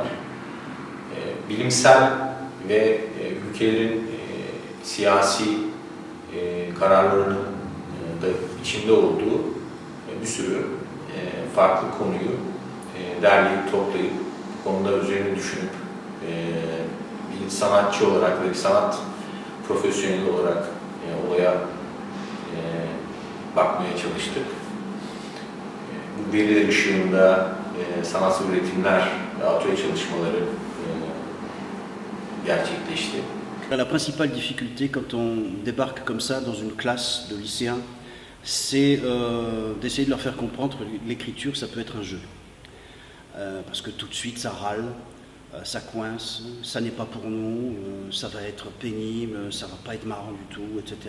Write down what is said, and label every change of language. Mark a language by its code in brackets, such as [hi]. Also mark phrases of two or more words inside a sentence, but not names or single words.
[tr] Bilimsel ve ülkelerin siyasi kararlarının da içinde olduğu bir sürü farklı konuyu derleyip toplayıp bu konuda üzerine düşünüp bir sanatçı olarak ve bir sanat profesyoneli olarak olaya bakmaya çalıştık. Bu veriler ışığında sanatsal üretimler ve atölye çalışmaları gerçekleşti. [fr] La principale difficulté quand on débarque comme ça dans une classe de lycéens, c'est d'essayer de leur faire comprendre que l'écriture, ça peut être un jeu. Parce que tout de suite, ça râle, ça coince, ça n'est pas pour nous, ça va être pénible, ça va pas être marrant du tout, etc.